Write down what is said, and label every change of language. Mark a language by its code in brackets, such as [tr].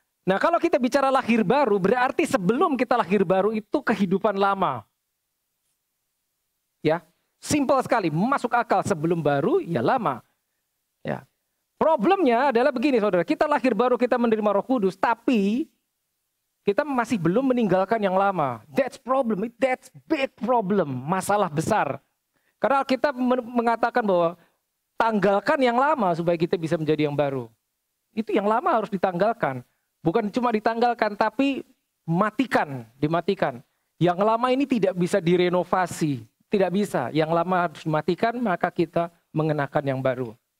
[id] Nah, kalau kita bicara lahir baru, berarti sebelum kita lahir baru itu kehidupan lama. Ya. Simple sekali, masuk akal. Sebelum baru, ya lama. Ya. Problemnya adalah begini saudara, kita lahir baru, kita menerima Roh Kudus, tapi kita masih belum meninggalkan yang lama. [en] That's problem, that's big problem, [id] masalah besar. Karena kita mengatakan bahwa tanggalkan yang lama supaya kita bisa menjadi yang baru. Itu yang lama harus ditanggalkan. Bukan cuma ditanggalkan, tapi dimatikan. Yang lama ini tidak bisa direnovasi. Tidak bisa, yang lama harus dimatikan, maka kita mengenakan yang baru.